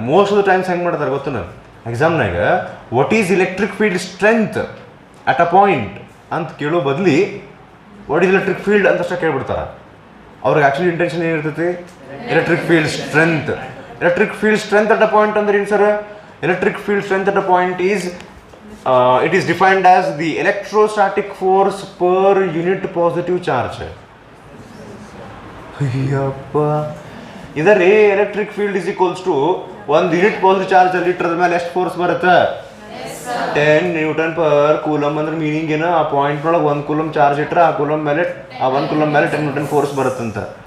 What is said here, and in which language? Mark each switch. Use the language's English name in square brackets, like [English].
[English] most of the times [Kannada] ಹೆಂಗೆ ಮಾಡ್ತಾರೆ ಗೊತ್ತನ? ಎಕ್ಸಾಮ್ನಾಗ [English] what is electric field strength at a point [Kannada] ಅಂತ ಕೇಳೋ ಬದಲಿ [English] what is electric field [Kannada] ಅಂತಷ್ಟೇ ಕೇಳ್ಬಿಡ್ತಾರೆ. ಅವ್ರಿಗೆ actually intention ಏನಿರ್ತೈತಿ? Electric field strength. Electric field strength at a point ಅಂದ್ರೆ ಏನು sir? [English] Electric field strength at a point is it is defined as the electrostatic force per unit positive charge. [Kannada] Ayyappa, ಇದರ electric field [English] is equals to [Kannada] 1 unit positive charge litre ಮೇಲೆ ಎಷ್ಟು force ಬರುತ್ತೆ? 10 Newton per coulomb. ಅಂದ್ರೆ meaning ಏನು? ಆ ಪಾಯಿಂಟ್ನೊಳಗೆ 1 coulomb charge ಇಟ್ಟರೆ ಆ 1 coulomb ಮೇಲೆ 10 ನ್ಯೂಟನ್ ಫೋರ್ಸ್ ಬರುತ್ತಂತ.